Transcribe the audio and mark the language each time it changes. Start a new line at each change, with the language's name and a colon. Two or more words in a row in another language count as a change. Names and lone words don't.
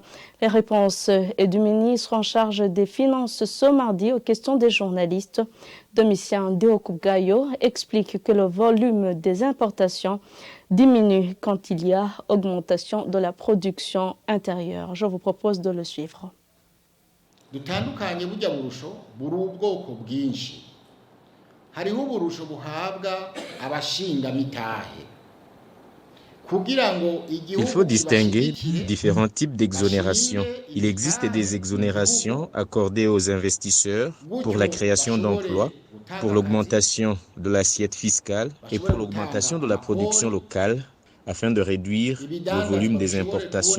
French: Les réponses est du ministre en charge des Finances ce mardi aux questions des journalistes. Domitien Deokugayo explique que le volume des importations diminue quand il y a augmentation de la production intérieure. Je vous propose de le suivre.
Rundi: dutandukanye burya burusho buri ubwoko bwinshi hariho uburusho buhabwa abashinga mitahe.
French: Il faut distinguer différents types d'exonérations. Il existe des exonérations accordées aux investisseurs pour la création d'emplois, pour l'augmentation de l'assiette fiscale et pour l'augmentation de la production locale afin de réduire le volume des importations.